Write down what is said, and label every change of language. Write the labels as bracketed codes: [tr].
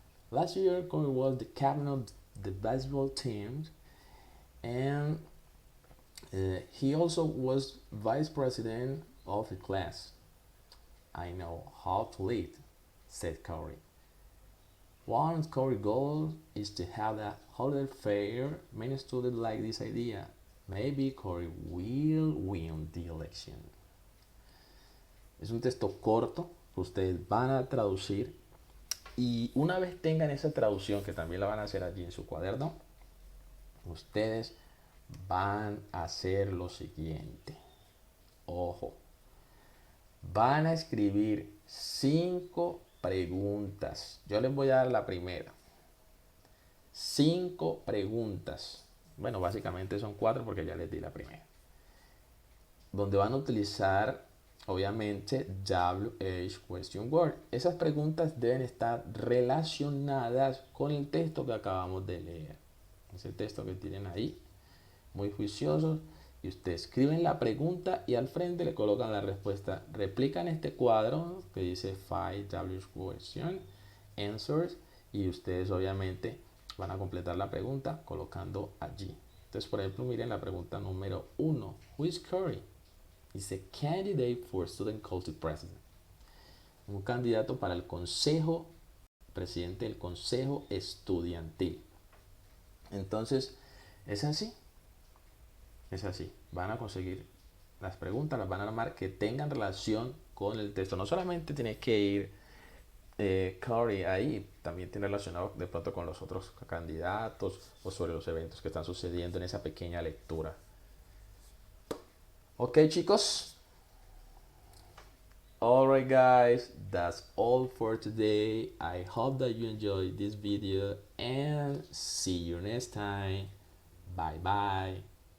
[en] Last year, Corey was the captain of the baseball team, and he also was vice president of the class. I know how to lead, said Corey. One of Corey's goals is to have a holiday fair. Many students like this idea. Maybe Corey will win the election. [es] Es un texto corto que ustedes van a traducir y una vez tengan esa traducción, que también la van a hacer allí en su cuaderno, ustedes van a hacer lo siguiente. Ojo, van a escribir 5 preguntas. Yo les voy a dar la primera. 5 preguntas. Bueno, básicamente son 4 porque ya les di la primera. Donde van a utilizar, obviamente, WH Question Word. Esas preguntas deben estar relacionadas con el texto que acabamos de leer. Ese texto que tienen ahí, muy juiciosos. Y ustedes escriben la pregunta y al frente le colocan la respuesta. Replican este cuadro que dice 5 question answers y ustedes obviamente van a completar la pregunta colocando allí. Entonces, por ejemplo, miren la pregunta número 1. [en] Who is Corey? [es] Dice [en] candidate for student council president. [es] Un candidato para el consejo, presidente del consejo estudiantil. Entonces, es así. Es así, van a conseguir las preguntas, las van a armar que tengan relación con el texto. No solamente tiene que ir Corey ahí, también tiene relacionado de pronto con los otros candidatos o sobre los eventos que están sucediendo en esa pequeña lectura. Ok, chicos. [en] Alright guys, that's all for today. I hope that you enjoyed this video and see you next time. Bye bye.